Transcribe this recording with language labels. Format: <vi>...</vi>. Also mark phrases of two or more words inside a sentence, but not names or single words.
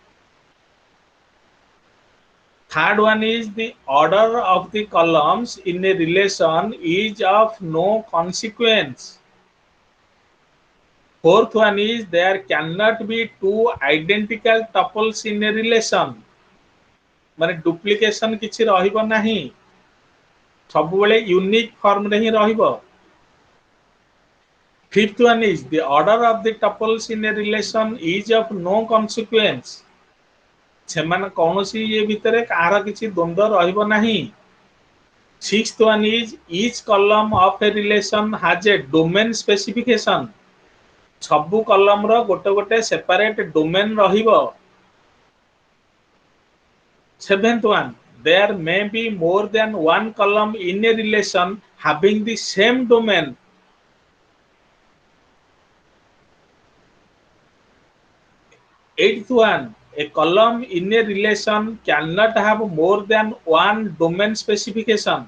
<en>Third one is the order of the columns in a relation is of no consequence. Fourth one is there cannot be two identical tuples in a relation.</en> <or>ମାନେ ଡୁପ୍ଲିକେସନ କିଛି ରହିବ ନାହିଁ, ସବୁବେଳେ</or> <en>unique form</en> <or>ରେ ହିଁ ରହିବ.</or> <en>Fifth one is the order of the tuples in a relation is of no consequence.</en> <or>ସେମାନ କୌଣସି ଯେ ଭିତରେ କାର କିଛି ଦ୍ୱନ୍ଦ୍ୱ ରହିବ ନାହିଁ.</or> <en>Sixth one is each column of a relation has a domain specification.</en> <or>ସବୁ କଲମ ର ଗୋଟେ ଗୋଟେ</or> <en>separate domain</en> <or>ରହିବ.</or> <en>Seventh one, there may be more than one column in a relation having the same domain. Eighth one, a column in a relation cannot have more than one domain specification.</en>